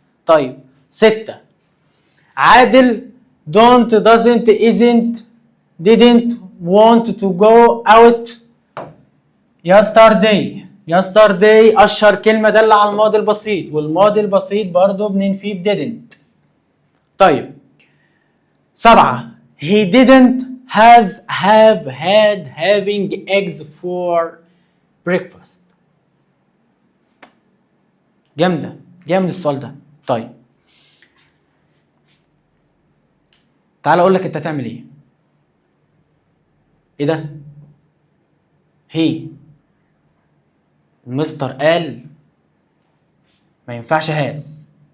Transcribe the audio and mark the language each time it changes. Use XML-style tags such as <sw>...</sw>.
<ar>طيب 6 عادل</ar> <en>don't doesn't isn't didn't want to go out yesterday</en> <ar>اشهر كلمه دل على الماضي البسيط، والماضي البسيط برضه بننفيه ب didn't. طيب</ar> <en>7 he didn't have had having eggs for breakfast.</en> <ar>جامد السؤال ده. طيب تعال اقول لك انت تعمل ايه. ايه ده؟ هي المستر قال ما ينفعش هاز.</ar>